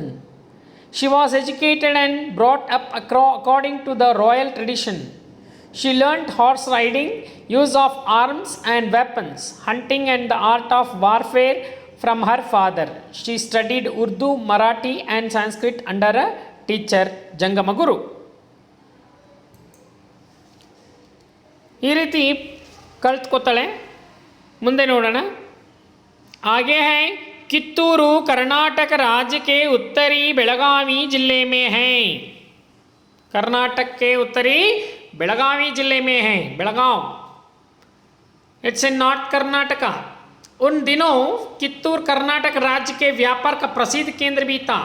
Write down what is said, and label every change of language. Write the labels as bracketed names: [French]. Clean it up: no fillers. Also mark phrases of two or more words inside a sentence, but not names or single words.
[English] She was educated and brought up according to the royal tradition. She learnt horse riding, use of arms and weapons, hunting and the art of warfare from her father. She studied Urdu, Marathi and Sanskrit under a teacher, Jangama Guru. [Kannada] ಈ ರೀತಿ ಕಲ್ತ್ಕೋತಾಳೆ. ಮುಂದೆ ನೋಡೋಣ. [Hindi] आगे है कित्तूरू कर्नाटक राज्य के उत्तरी बेलगावी जिले में है. कर्नाटक के उत्तरी बेलगावी जिले में है. [English] Belgaum, it's in North Karnataka. [Hindi] उन दिनों कित्तूर कर्नाटक राज्य के व्यापार का प्रसिद्ध केंद्र भी था.